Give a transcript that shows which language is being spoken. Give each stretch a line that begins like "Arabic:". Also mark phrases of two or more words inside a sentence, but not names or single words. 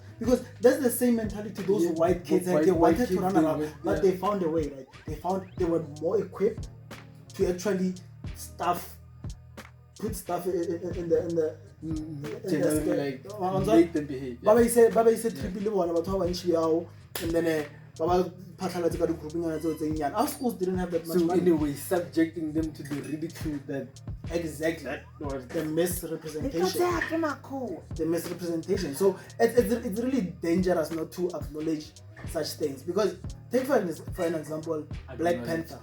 English: Because that's the same mentality those white kids had. They wanted to run around, but they found a way, right? They were more equipped to actually put stuff in the generally, like make them behave.
Tswana: Baba
English: said trip
Tswana: le bona batho ba bantshi yao,
English: and then
Tswana: baba phatlalatse ka di groupingana tseo tse nyane.
English: Our schools didn't have that much money. Anyway, subjecting them to the ridicule that exactly the misrepresentation. The misrepresentation. So it's really dangerous not to acknowledge such things, because take for an example, Black Panther.